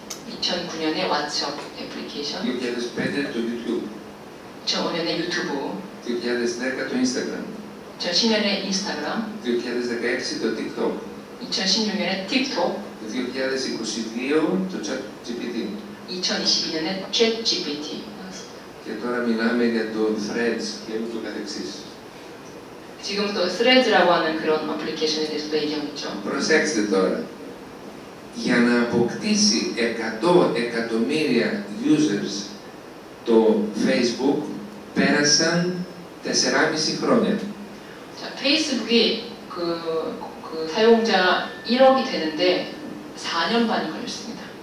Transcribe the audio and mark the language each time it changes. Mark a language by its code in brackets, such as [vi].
[ko] 2009년에 왓츠업 애플리케이션. [el] 2005 το YouTube. [ko] 2005년에 유튜브. [el] 2010 το Instagram. [ko] 2010년에 인스타그램. [el] 2016 το TikTok. [ko] 2016년에 틱톡. [el] 2022 το ChatGPT. [ko] 2022년에 ChatGPT. [el] Και τώρα μιλάμε για το Threads και ούτω καθεξής. [ko] 지금 또 Threads라고 하는 그런 애플리케이션에 대해서도 얘기하고 있죠. [el] Προσέξτε τώρα. Για να αποκτήσει 100 εκατομμύρια users το Facebook πέρασαν 4,5 χρόνια. [ko] 자, 페이스북이 그 사용자 1억이 되는데 4년 반이 걸렸습니다.